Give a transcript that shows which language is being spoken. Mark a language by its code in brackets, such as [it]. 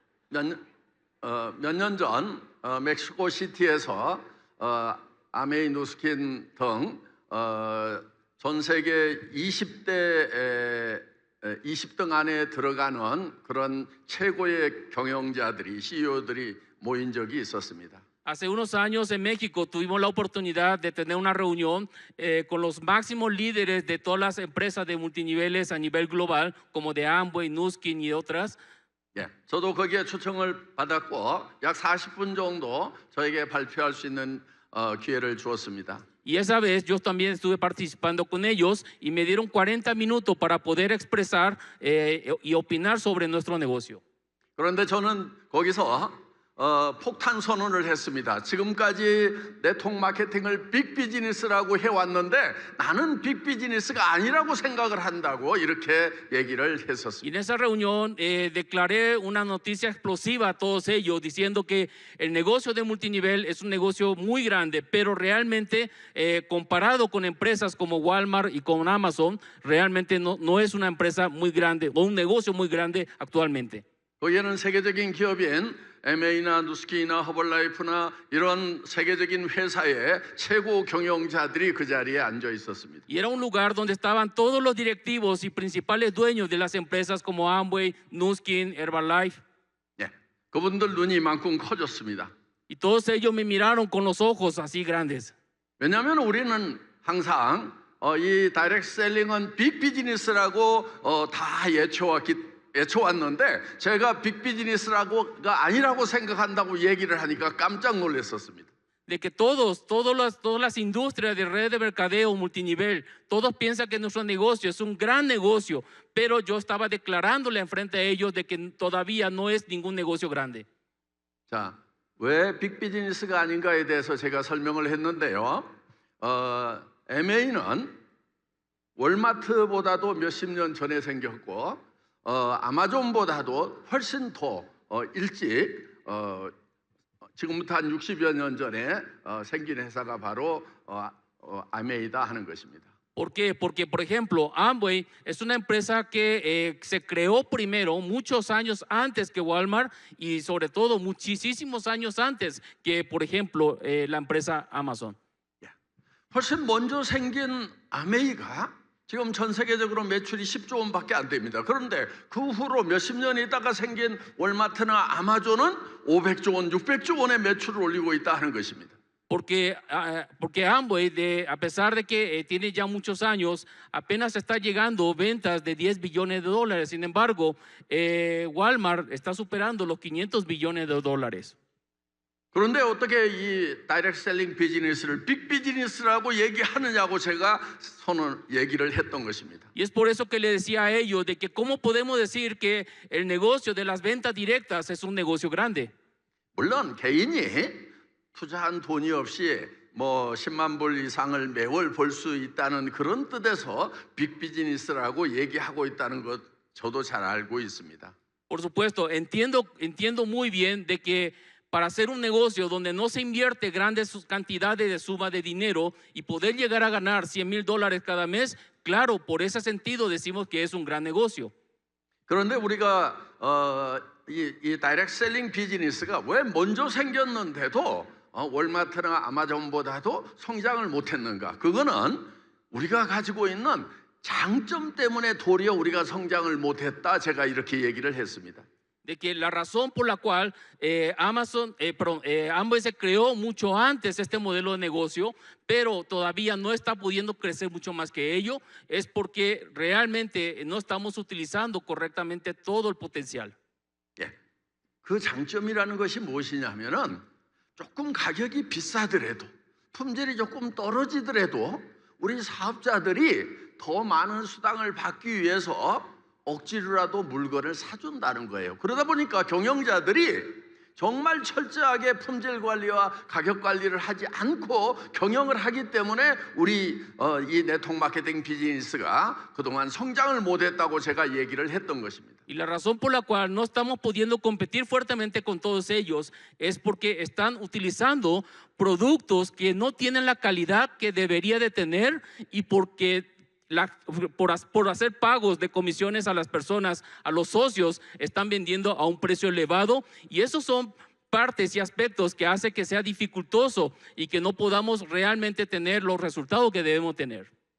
[ko] 몇 년 전 멕시코 시티에서 아메이 누스킨 등 전 세계 20등 안에 들어가는 그런 최고의 경영자들이 CEO들이 모인 적이 있었습니다. [es] Hace unos años en México tuvimos la oportunidad de tener una reunión con los máximos líderes de todas las empresas de multiniveles a nivel global, como de Amway, Nuskin y otras. [ko] 저도 거기에 초청을 받았고 약 40분 정도 저에게 발표할 수 있는 기회를 주었습니다. [es] Y esa vez yo también estuve participando con ellos y me dieron 40 minutos para poder expresar y opinar sobre nuestro negocio. [ko] 그런데 저는 거기서 폭탄 선언을 했습니다. 지금까지 네트워크 마케팅을 빅비즈니스라고 해왔는데 나는 빅비즈니스가 아니라고 생각을 한다고 이렇게 얘기를 [es] Y [ko] 했었습니다. [es] en esa reunión declaré una noticia explosiva a todos ellos diciendo que el negocio de multinivel es un negocio muy grande, pero realmente comparado con empresas como Walmart y con Amazon, realmente no es una empresa muy grande o un negocio muy grande actualmente. [ko] 거기에는 세계적인 기업인 MA나 누스키나 허벌라이프나 이런 세계적인 회사의 최고 경영자들이 그 자리에 앉아 있었습니다. [es] Y era un lugar donde estaban todos los directivos y principales dueños de las empresas como Amway, Nuskin, Herbalife. [ko] 그분들 눈이 이만큼 커졌습니다. [es] Y todos ellos me miraron con los ojos así grandes. [ko] 왜냐하면 우리는 항상 이 다이렉트 셀링은 빅 비즈니스라고 다 예쳐왔는데 제가 빅 비즈니스라고가 아니라고 생각한다고 얘기를 하니까 깜짝 놀랐었습니다. [es] De que todas las industrias de red de mercadeo multinivel, todos piensan que nuestro negocio es un gran negocio, pero yo estaba declarándole enfrente a ellos de que todavía no es ningún negocio grande. [ko] 자, 왜 빅 비즈니스가 아닌가에 대해서 제가 설명을 했는데요. MA는 월마트보다도 몇십 년 전에 생겼고 아마존보다도 훨씬 더 일찍 지금부터 한 60여 년 전에 생긴 회사가 바로 아메이다 하는 것입니다. [es] ¿Por qué? Porque, por ejemplo, Amway es una empresa que se creó primero muchos años antes que Walmart y sobre todo muchísimos años antes que, por ejemplo, la empresa Amazon. [ko] 훨씬 먼저 생긴 아메이가 지금 전 세계적으로 매출이 10조 원밖에 안 됩니다. 그런데 그 후로 몇십 년 있다가 생긴 월마트나 아마존은 500조 원, 600조 원의 매출을 올리고 있다 하는 것입니다. [es] Porque Amway, a pesar de que tiene ya muchos años, apenas está llegando ventas de 10 billones de dólares. Sin embargo, Walmart está superando los 500 billones de dólares. [ko] 그런데 어떻게 이 다이렉트 셀링 비즈니스를 빅 비즈니스라고 얘기하느냐고 제가 얘기를 했던 것입니다. [es] Y es por eso que le decía a ellos de que cómo podemos decir que el negocio de las ventas directas es un negocio grande. [ko] 물론 개인이 투자한 돈이 없이 뭐 10만 불 이상을 매월 벌 수 있다는 그런 뜻에서 빅비즈니스라고 얘기하고 있다는 것 저도 잘 알고 있습니다. [es] Por supuesto, entiendo muy bien de que para hacer un negocio donde no se invierte grandes cantidades de suma de dinero y poder llegar a ganar $100,000 cada mes, claro, por ese sentido decimos que es un gran negocio. [ko] 그런데 우리가 이 다이렉트 셀링 비즈니스가 왜 먼저 생겼는데도 월마트나 아마존보다도 성장을 못했는가? 그거는 우리가 가지고 있는 장점 때문에 도리어 우리가 성장을 못했다. 제가 이렇게 얘기를 했습니다. [es] De que la razón por la cual Amway se creó mucho antes este modelo de negocio, pero todavía no está pudiendo crecer mucho más que ello, es porque realmente no estamos utilizando correctamente todo el potencial. [ko] 예, 그 장점이라는 것이 무엇이냐면은 조금 가격이 비싸더라도 품질이 조금 떨어지더라도 우리 사업자들이 더 많은 수당을 받기 위해서 억지로라도 물건을 사준다는 거예요. 그러다 보니까 경영자들이 정말 철저하게 품질 관리와 가격 관리를 하지 않고 경영을 하기 때문에 우리 이 네트워크 마케팅 비즈니스가 그동안 성장을 못했다고 제가 얘기를 했던 것입니다. [es] Y la razón por la cual no estamos pudiendo competir fuertemente con todos ellos es porque están utilizando productos que no tienen la calidad que debería de tener y porque por hacer pagos de comisiones a las personas, a los socios, están vendiendo a un precio elevado y esos son partes y aspectos que hace que sea dificultoso y que no podamos realmente tener los resultados que debemos tener.